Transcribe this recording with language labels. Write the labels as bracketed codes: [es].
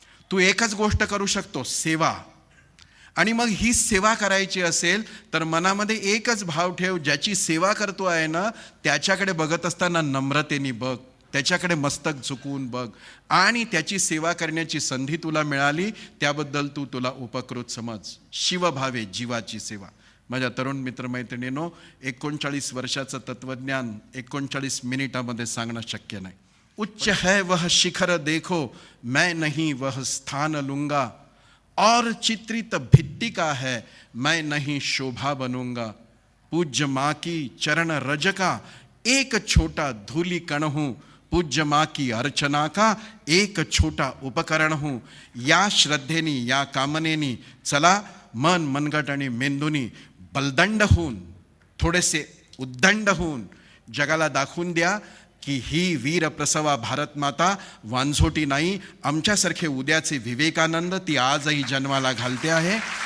[mr] तू एकच गोष्ट करू शकतो, सेवा. आणि मग ही सेवा करायची असेल तर मनामध्ये एकच भाव ठेव, ज्याची सेवा करतो आहे ना त्याच्याकडे बघत असताना नम्रतेने बघ, त्याच्याकडे मस्तक झुकवून बघ, आणि त्याची सेवा करण्याची संधी तुला मिळाली त्याबद्दल तुला उपकृत समज. शिवभावे जीवाची सेवा. माझ्या तरुण मित्रमैत्रिणींनो, 39 वर्षाचं तत्वज्ञान 39 मिनिटामध्ये सांगणं शक्य नाही. [hi] उच्च है वह शिखर देखो, मैं नहीं वह स्थान लूंगा, और चित्रित भित्ति का है, मैं नहीं शोभा बनूंगा. पूज्य माँ की चरण रज का एक छोटा धूलि कण हूँ, पूज्य माँ की अर्चना का एक छोटा उपकरण हूँ. [mr] या श्रद्धेनी, या कामनेनी चला मन, मनगट आणि मेंदुनी बलदंड होऊन, थोडेसे उद्दंड होऊन जगाला दाखवून द्या की ही वीर प्रसवा भारत माता वांझोटी नाही. आमच्यासारखे उद्याचे विवेकानंद ती आजही जन्माला घालते आहे.